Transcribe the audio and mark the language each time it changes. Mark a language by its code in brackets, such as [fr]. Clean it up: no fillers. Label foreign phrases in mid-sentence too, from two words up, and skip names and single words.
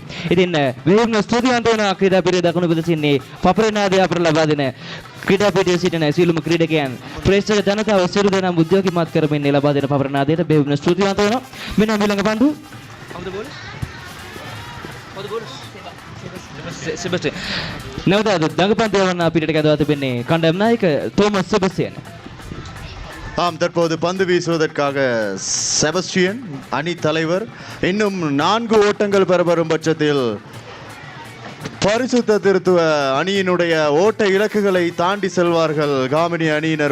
[si] ඉතින් වේගන ස්තුතිවන්ත වන ක්‍රීඩා පිරිය දකුණු පිළිසින්නේ පපරනාදය අපට ලබා දෙන ක්‍රීඩා පිටියේ සිටින සියලුම ක්‍රීඩකයන් ප්‍රේක්ෂක ජනතාව සියලු දෙනාම උද්‍යෝගිමත් කරමින් ලබා දෙන පපරනාදයට වේගන ස්තුතිවන්ත වෙනවා. මෙන්න ඊළඟ පන්දු. කවුද බෝලර්? කවුද බෝලර්? Sebastian. නැවත දඟපන්දු යවන්න පිටට කැදවා තිබෙන්නේ කණ්ඩායම් නායක තෝමස් සෙබස්තියන්. [ta] ஆம் தற்போது பந்து வீசுவதற்காக செபஸ்டியன் அணி தலைவர் இன்னும் 4 ஓட்டங்கள் பெறப்படும் பட்சத்தில் பரிசுத்த திருத்துவ அணியினுடைய ஓட்ட இலக்குகளை தாண்டி செல்வார்கள் காமினி அணியினர்.